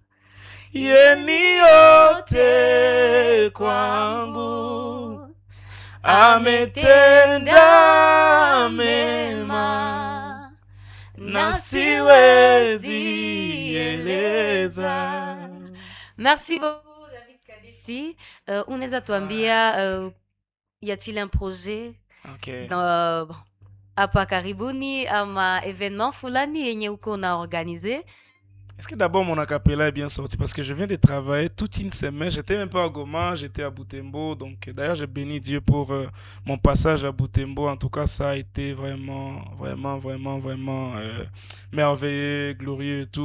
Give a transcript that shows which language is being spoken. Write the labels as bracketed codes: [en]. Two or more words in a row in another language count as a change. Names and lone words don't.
[sw] Yeni yote kwangu, ametenda mema na siwezi eleza. [fr] Merci beaucoup David Kadesi. [sw] Unaweza tuambia [fr] y a-t-il un projet Okay. [sw] dans hapa karibuni ama événement fulani yenye uko na organiser? [fr] Est-ce que d'abord mon acapella est bien sorti? Parce que je viens de travailler toute une semaine. J'étais même pas à Goma, j'étais à Butembo. Donc d'ailleurs, j'ai béni Dieu pour mon passage à Butembo. En tout cas, ça a été vraiment merveilleux, glorieux et tout.